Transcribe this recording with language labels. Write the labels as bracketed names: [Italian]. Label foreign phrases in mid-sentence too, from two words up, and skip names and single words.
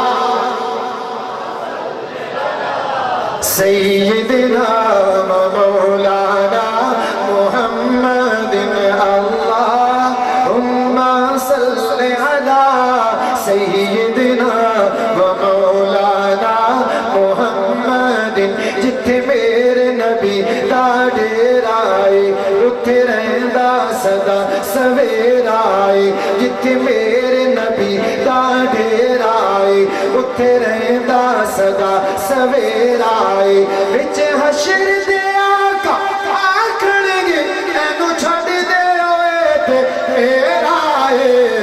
[Arabic] سیدنا مولانا محمد اللہم صلی علی سیدنا مولانا محمد [Punjabi] جتھے میرے نبی دا ڈیرا آئے اتھے رہندا صدا سویرا آئے جتھے میرے نبی دا ڈیرا آئے اتھے رہندا سدا سویرا اے وچ حشر دے آقا آکھن گے اینو چھڈ دے اوے تے میرا اے